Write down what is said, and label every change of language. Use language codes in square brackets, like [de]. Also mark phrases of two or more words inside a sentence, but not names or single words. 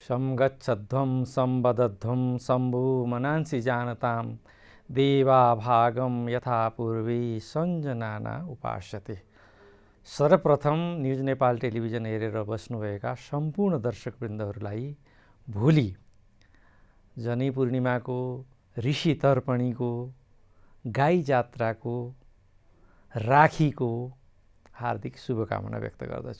[sa] संगच्छध्वं संवदध्वं शम्भु मनांसि जानतां देवा भागम यथा पूर्वी सञ्जनाना उपास्यते। [ne] सर्वप्रथम न्युज नेपाल टेलिभिजन हेरेर बस्नुभएका सम्पूर्ण दर्शकवृन्दहरूलाई भोलि जनै पूर्णिमाको, ऋषि तर्पणीको, गाई जात्राको, राखीको हार्दिक शुभकामना व्यक्त गर्दछु।